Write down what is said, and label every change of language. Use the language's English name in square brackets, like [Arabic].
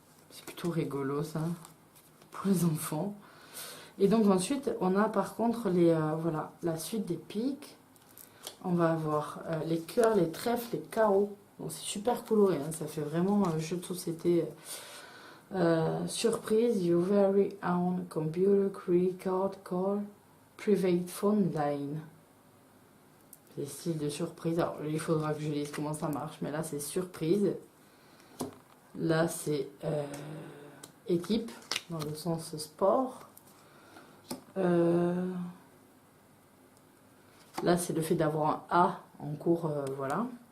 [French] C'est plutôt rigolo ça. Pour les enfants. Et donc ensuite on a par contre les voilà, la suite des piques. On va avoir les cœurs, les trèfles, les carreaux. Donc c'est super coloré, hein, ça fait vraiment un jeu de société. [English] Surprise, your very own computer card call private phone line. [French] C'est style de surprise. Alors il faudra que je lise comment ça marche, mais là c'est surprise. Là c'est équipe, dans le sens sport. Là c'est le fait d'avoir un A en cours, voilà.